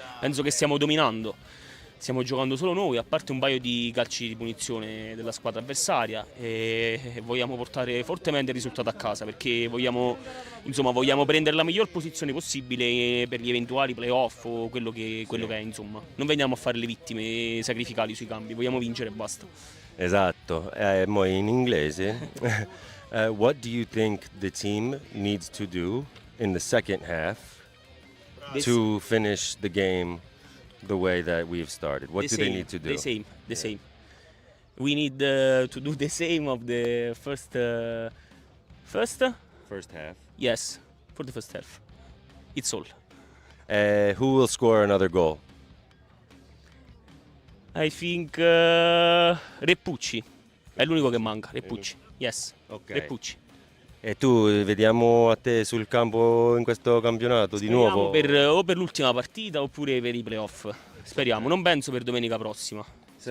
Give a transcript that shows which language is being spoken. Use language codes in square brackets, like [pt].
[it] Penso che stiamo dominando. Stiamo giocando solo noi, a parte un paio di calci di punizione della squadra avversaria, e vogliamo portare fortemente il risultato a casa perché vogliamo prendere la miglior posizione possibile per gli eventuali playoff o quello che è, insomma. Non veniamo a fare le vittime sacrificali sui cambi, vogliamo vincere e basta. Esatto, mo in inglese. [en] What do you think the team needs to do in the second half to finish the game the way that we've started? What do they need to do? The same. We need to do the same of the first half. Yes, for the first half. It's all. Who will score another goal? I think Reppucci. [it] È l'unico che manca, Reppucci. [en] Yes, Ok. Reppucci. [it] E tu vediamo a te sul campo in questo campionato di nuovo? O per l'ultima partita oppure per i playoff. Speriamo, non penso per domenica prossima. Se